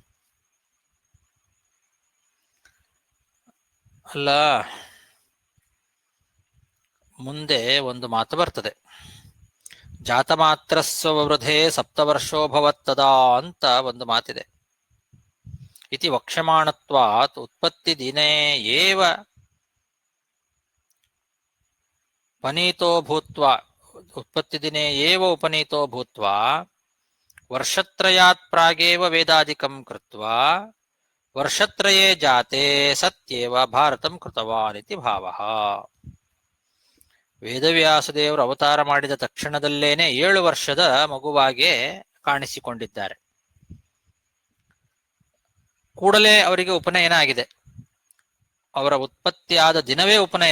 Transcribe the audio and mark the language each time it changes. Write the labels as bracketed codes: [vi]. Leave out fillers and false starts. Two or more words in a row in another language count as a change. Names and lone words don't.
[kn] ಅಲ್ಲ, ಮುಂದೆ ಒಂದು ಮಾತು ಬರ್ತದೆ, [sa] ಜಾತಮಾತ್ರ ಸ್ವವೃಧೆ ಸಪ್ತವರ್ಷೋಭವತ್ತದ [kn] ಅಂತ ಒಂದು ಮಾತಿದೆ. [sa] ಇತಿ ವಕ್ಷ್ಯಮಾಣತ್ವಾತ್ ಉತ್ಪತ್ತಿ ದಿನೇ ಏವ ಉಪನೀತೋ ಭೂತ್ವಾ ವರ್ಷತ್ರಯಾತ್ ಪ್ರಾಗೇವ ವೇದಾದಿಕಂ ಕೃತ್ವಾ ವರ್ಷತ್ರಯೇ ಜಾತೆ ಸತ್ಯೇವ ಭಾರತಂ ಕೃತವಾನ್ ಇತಿ ಭಾವಃ. [kn] ವೇದವ್ಯಾಸದೇವರು ಅವತಾರ ಮಾಡಿದ ತಕ್ಷಣದಲ್ಲೇನೆ 7 ವರ್ಷದ ಮಗುವಾಗೆ ಕಾಣಿಸಿಕೊಂಡಿದ್ದಾರೆ. ಕೂಡಲೇ ಅವರಿಗೆ ಉಪನಯನ ಆಗಿದೆ. ಅವರ ಉತ್ಪತ್ತಿಯಾದ ದಿನವೇ ಉಪನಯನ.